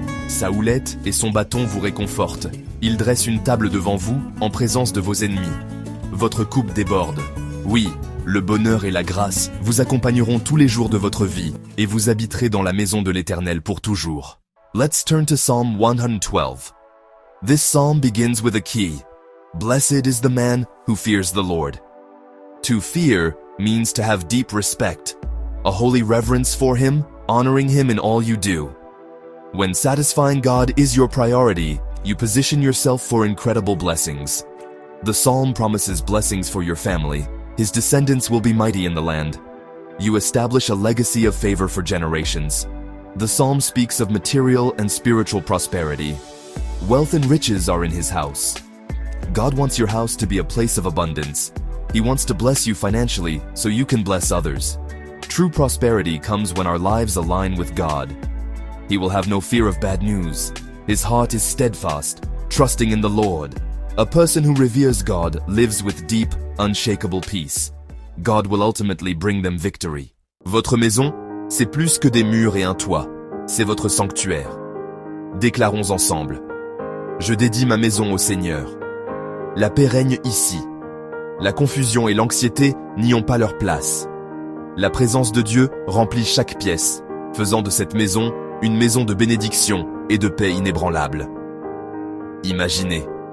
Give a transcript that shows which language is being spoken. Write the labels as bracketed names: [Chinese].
[French] Sa houlette et son bâton vous réconfortent. Il dresse une table devant vous, en présence de vos ennemis. Votre coupe déborde. Oui, le bonheur et la grâce vous accompagneront tous les jours de votre vie, et vous habiterez dans la maison de l'Éternel pour toujours. [English] Let's turn to Psalm 112. This psalm begins with a key. Blessed is the man who fears the Lord. To fear means to have deep respect, a holy reverence for him, honoring him in all you do. When satisfying God is your priority, you position yourself for incredible blessings. The psalm promises blessings for your family. His descendants will be mighty in the land. You establish a legacy of favor for generations. The psalm speaks of material and spiritual prosperity. Wealth and riches are in his house. God wants your house to be a place of abundance. He wants to bless you financially so you can bless others. True prosperity comes when our lives align with God. He will have no fear of bad news. His heart is steadfast, trusting in the Lord. A person who reveres God lives with deep, unshakable peace. God will ultimately bring them victory. [French] Votre maison, c'est plus que des murs et un toit. C'est votre sanctuaire. Déclarons ensemble. Je dédie ma maison au Seigneur. La paix règne ici. La confusion et l'anxiété n'y ont pas leur place. La présence de Dieu remplit chaque pièce, faisant de cette maison une maison de bénédiction et de paix inébranlable. Imaginez.